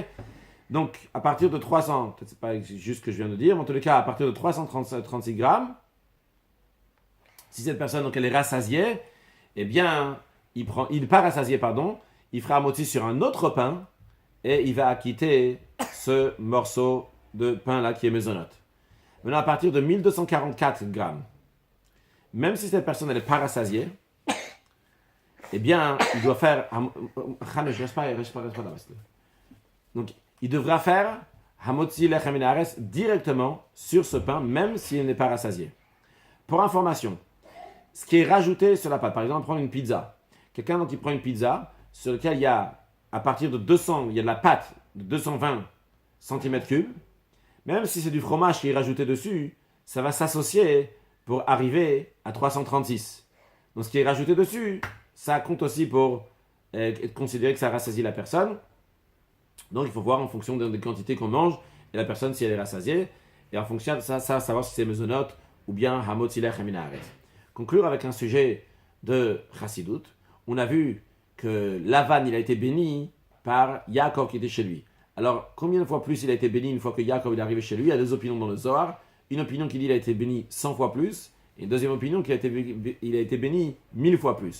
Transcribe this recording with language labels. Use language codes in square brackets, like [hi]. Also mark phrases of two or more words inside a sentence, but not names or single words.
[fr] Donc, à partir de 300, peut-être c'est pas juste ce que je viens de dire, mais en tous les cas, à partir de 336 grammes, si cette personne, donc, elle est rassasiée, eh bien, il n'est pas rassasié, pardon, il fera un motzi sur un autre pain, et il va acquitter ce morceau de pain-là qui est mésonote. Maintenant, à partir de 1244 grammes, même si cette personne n'est pas rassasiée, eh bien, il doit faire... Donc, il devra faire [he] המוציא לחם מן הארץ [fr] directement sur ce pain, même s'il n'est pas rassasié. Pour information, ce qui est rajouté sur la pâte, par exemple, prendre une pizza. Quelqu'un qui prend une pizza sur laquelle il y a, à partir de 200, il y a de la pâte de 220 cm3, même si c'est du fromage qui est rajouté dessus, ça va s'associer pour arriver à 336. Donc, ce qui est rajouté dessus, ça compte aussi pour considérer que ça rassasie la personne. Donc, il faut voir en fonction des quantités qu'on mange et la personne si elle est rassasiée. Et en fonction de ça savoir si c'est mesonote ou bien [he] המוציא לחם מן הארץ. [fr] Conclure avec un sujet de Chassidut. On a vu que Lavan, il a été béni par Yaakov qui était chez lui. Alors, combien de fois plus il a été béni une fois que Yaakov est arrivé chez lui? Il y a deux opinions dans le Zohar. Une opinion qui dit qu'il a été béni 100 fois plus. Et une deuxième opinion qu'il a été béni 1000 fois plus.